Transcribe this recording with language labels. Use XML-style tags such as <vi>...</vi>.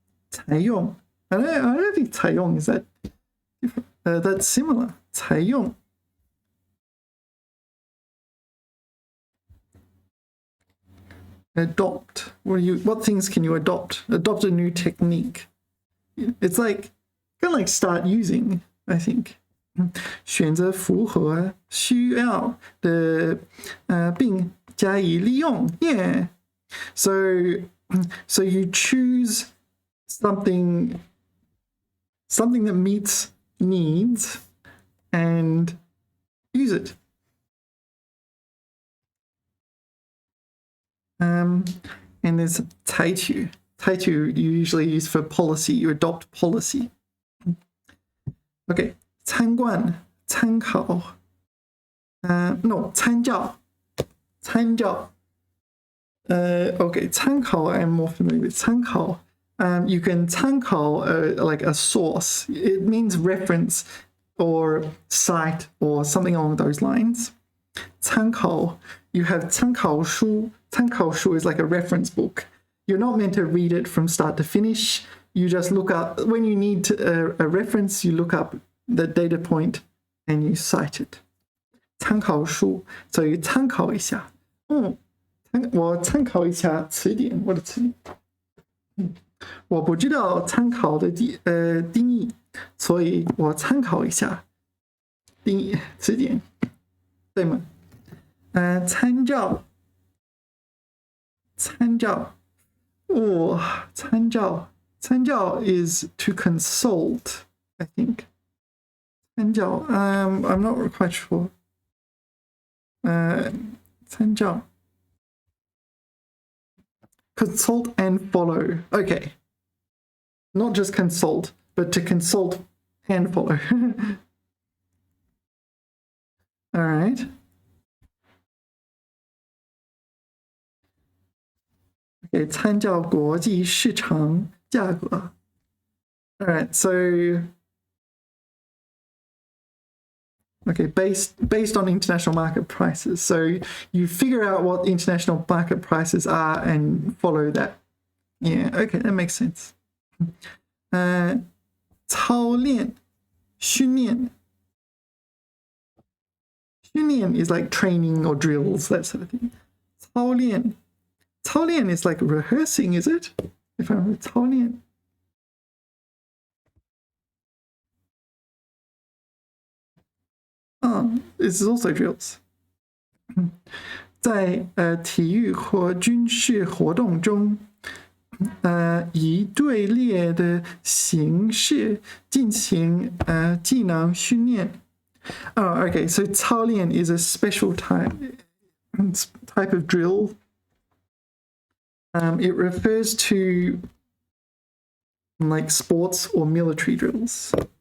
<en>采用 I don't think 采用 is that that's similar.</en> <zh>采用</zh> <en>Adopt. What things can you adopt? Adopt a new technique. It's like kind of like start using, I think.</en> <zh>选择符合需要的并加以利用.</zh> <en>Yeah. So you choose something that meets needs and use it. And there's 采取. 采取 you usually use for policy. You adopt policy. Okay.</en> <zh>参观, 参考.No, 参照.参照.</zh> <en>Okay, 参考 I'm more familiar with. 参考. You can 参考 like a source. It means reference or cite or something along those lines.</en> <zh>参考.</zh> <en>You have 参考书. 参考书 is like a reference book. You're not meant to read it from start to finish. You just look up, when you need a reference, you look up the data point and you cite it. 参考书.So you</en> <zh>参考一下. 我参考一下词典，我的词典。我不知道参考的定义，所以我参考一下定义词典，对吗？</zh> <en>参照，参照，参照，参照 is to consult, I think. 参照, I'm not quite sure.</en> <zh>参照。</zh> <en>Consult and follow. Okay. Not just consult, but to consult and follow. All right.</en> <zh>Okay, 参照国际市场价格.</zh> <en>All right, so okay, based on international market prices. So you figure out what international market prices are and follow that. Yeah, okay, that makes sense.</en> <zh>操练, 训练.</zh> <en>训练 is like training or drills, that sort of thing.</en> <zh>操练.</zh> <en>操练 is like rehearsing, is it? If I remember, 操练. This is also drills.</en> <zh>在体育或军事活动中，以队列的形式进行技能训练。</zh> <en>Okay, so 操练 is a special type of drill. It refers to like sports or military drills.</en>